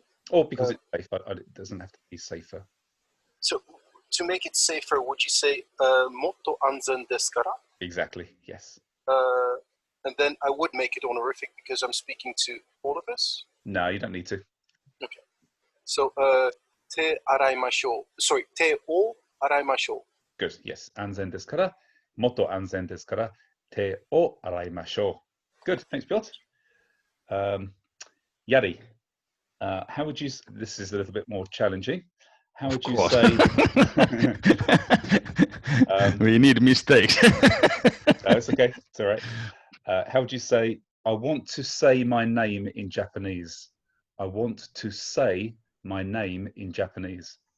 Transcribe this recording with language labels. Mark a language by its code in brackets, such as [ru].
[en] Or because it's safer. It doesn't have to be safer. So, to make it safer, would you say [ja] motto anzen desu kara? [en] Exactly, yes. And then I would make it honorific because I'm speaking to all of us? No, you don't need to. [ja] Okay. So, 手洗いましょう。 Sorry, 手を洗いましょう。 [en] Good. Yes. [ja] 安全ですから、もっと安全ですから、手を洗いましょう。 [en] Good. Thanks, Piotr. Yari, how would you? This is a little bit more challenging. How would you course. say? We need mistakes. No, it's okay. It's all right. How would you say? I want to say my name in Japanese. I want to say my name in Japanese.